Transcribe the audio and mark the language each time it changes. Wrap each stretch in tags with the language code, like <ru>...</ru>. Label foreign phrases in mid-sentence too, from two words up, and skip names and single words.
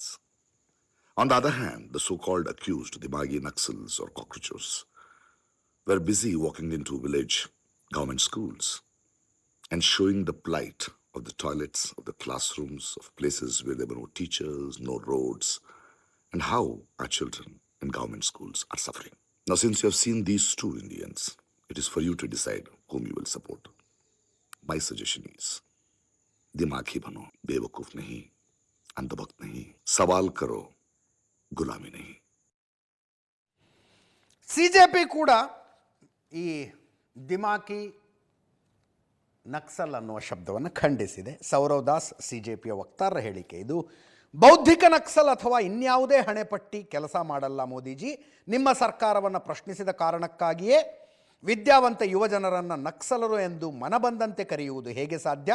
<en>On the other hand, the so-called accused Dimagi Naxals or cockroaches were busy walking into village government schools and showing the plight of the toilets, of the classrooms, of places where there were no teachers, no roads, and how our children in government schools are suffering. Now, since you have seen these two Indians, it is for you to decide whom you will support. My suggestion is,</en> <hi>दिमागी बनो, बेवकूफ नहीं, अंधभक्त नहीं, सवाल करो, गुलामी नहीं.</hi> <kn>CJP ಕೂಡ ಈ ದಿಮಾಕಿ ನಕ್ಸಲ್ ಅನ್ನುವ ಶಬ್ದವನ್ನು ಖಂಡಿಸಿದೆ. ಸೌರವ್ ದಾಸ್ CJPಯ ವಕ್ತಾರರ ಹೇಳಿಕೆ ಇದು. ಬೌದ್ಧಿಕ ನಕ್ಸಲ್ ಅಥವಾ ಇನ್ಯಾವುದೇ ಹಣೆಪಟ್ಟಿ ಕೆಲಸ ಮಾಡಲ್ಲ ಮೋದಿಜಿ. ನಿಮ್ಮ ಸರ್ಕಾರವನ್ನು ಪ್ರಶ್ನಿಸಿದ ಕಾರಣಕ್ಕಾಗಿಯೇ ವಿದ್ಯಾವಂತ ಯುವಜನರನ್ನು ನಕ್ಸಲರು ಎಂದು ಮನಬಂದಂತೆ ಕರೆಯುವುದು ಹೇಗೆ ಸಾಧ್ಯ?</kn>